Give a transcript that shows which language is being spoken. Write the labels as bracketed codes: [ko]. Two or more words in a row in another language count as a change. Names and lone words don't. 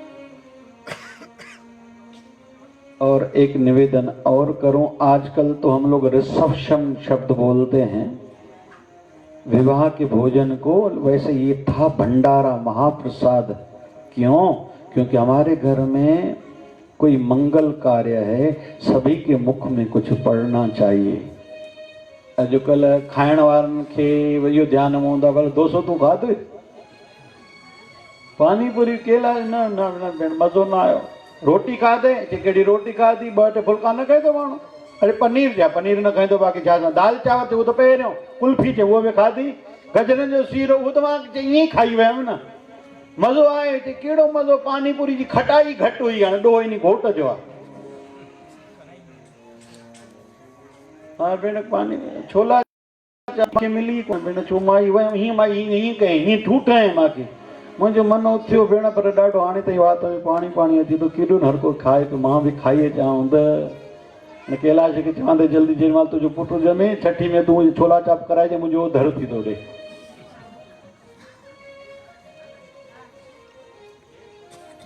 [hi] और एक निवेदन और करूं, आजकल तो हम लोग रिसेप्शन शब्द बोलते हैं विवाह के भोजन को, वैसे ये था भंडारा, महाप्रसाद। क्यों? क्योंकि हमारे घर में कोई मंगल कार्य है, सभी के मुख में कुछ पड़ना चाहिए। [sd] अॼुकल्ह खाइण वारनि खे इहो ध्यानु में हूंदो आहे, भले डोसो तूं खाधो, पानी पूरी केला न न भेण मज़ो न आयो, रोटी खाधे कहिड़ी रोटी खाधी, 2 फुल्का न खाए थो माण्हू, अरे पनीर जा पनीर न खाईंदो, बाक़ी छा दाल चांवर थियो उहो त पहिरियों, कुल्फी थियो उहो बि खाधी, गजरनि जो सीरो उहो त मां ईअं ई खाई वियमि न, मज़ो आयो, कहिड़ो मज़ो, पानी पूरी जी खटाई घटि हुई, हाणे ॾोह इन घोट जो आहे। हा भेण पानी छोला मूंखे मिली कोन भेण, छो मां वियमि हीअं, मां हीअं कयईं, हीअं ठूठ ऐं मूंखे मुंहिंजो मन उथियो भेण, पर ॾाढो हाणे ताईं वात में पाणी पाणी अचे थो, केॾो न हर को खाए पियो, मां बि खाई अचां त कैलाश खे चवां त जल्दी जेॾीमहिल तुंहिंजो पुटु ॼमे छठी में तूं छोला चाप कराइजे, मुंहिंजो धर थी थो ॾे।